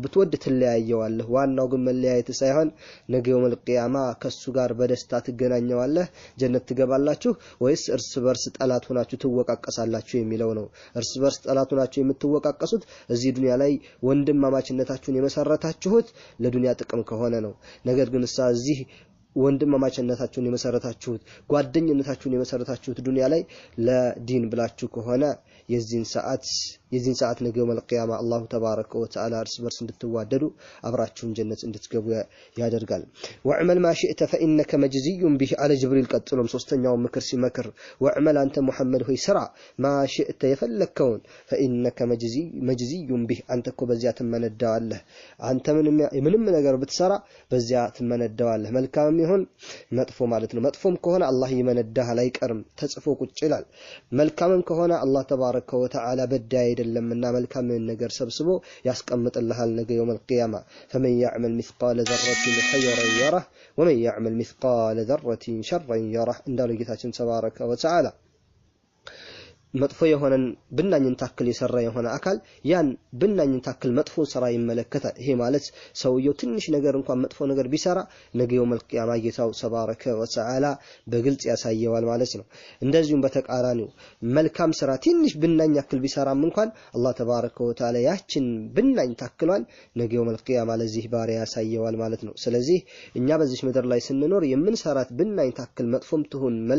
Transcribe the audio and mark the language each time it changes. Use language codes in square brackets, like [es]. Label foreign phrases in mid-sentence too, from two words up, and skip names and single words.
[am] ብትወድ ትለያየዋለህ ዋናው ግን መለያየት ሳይሆን ነገ [ar] يوم القيامة [am] ከሱ ጋር በደስታ ትገናኘዋለህ ጀነት ትገባላችሁ ወይስ እርስ በርስ ጠላት ሆናችሁ ትወቃቀሳላችሁ የሚለው ነው እርስ በርስ ጠላት ሆናችሁ የምትወቃቀሱት እዚህ ዱንያ ላይ ወንድማማችነታችሁን የመሰረታችሁት ለዱንያ ጥቅም ከሆነ ነው ነገር ግን እዚህ ወንድማማችነታችሁን የመሰረታችሁት ጓደኝነታችሁን የመሰረታችሁት ዱንያ ላይ ለዲን ብላችሁ ከሆነ የዚህን ሰዓት ነገ [ar] يوم القيامة الله تبارك وتعالى [am] እርስ በርስ እንድትዋደዱ አብራችሁን ጀነት እንድትገቡ ያደርጋል [ar] واعمل ما شئت فانك مجزي به على جبريل [am] ቀጥሎም ሶስተኛው ምክር ሲመክር ወዕመል አንተ ሙሐመድ ሆይ ስራ [ar] ما شئت [am] የፈለከውን [ar] فانك مجزي به [am] አንተኮ በዚያ ትመነዳዋለህ አንተ ምንም ነገር ብትሰራ በዚያ ትመነዳዋለህ መልካም ይሁን መጥፎ ማለት ነው መጥፎም ከሆነ አላህ ይመነዳህ አይቀርም ተጽፎ ቁጭ ይላል መልካምም ከሆነ [ar] الله تبارك وتعالى [am] በዳይ አይደለምና መልካም ነገር ሰብስቦ ያስቀምጥልሃል ነገ [ar] يوم القيامة فمن يعمل مثقال ذرة خيرا يره ومن يعمل مثقال ذرة شرا يره [am] እንዳለው ጌታችን [ar] تبارك وتعالى [am] መጥፎ የሆነን ብናኝን ታክል የሰራ የሆነ አካል ያን ብናኝን ታክል መጥፎ ስራ ይመለከታል። ይሄ ማለት ሰውየው ትንሽ ነገር እንኳን መጥፎ ነገር ቢሰራ ነገው መልቂያማ ጌታው [ar] تبارك وتعالى [am] በግልጽ ያሳየዋል ማለት ነው። እንደዚሁም በተቃራኒው መልካም ስራ ትንሽ ብናኝ ያክል ቢሰራም እንኳን [ar] الله تبارك وتعالى [am] ያችን ብናኝ ታክሏን ነገው መልቂያማ ለዚህ ባሪያ ያሳየዋል ማለት ነው። ስለዚህ እኛ በዚህ ምድር ላይ ስንኖር የምንሰራት ብናኝ ታክል መጥፎም ትሁን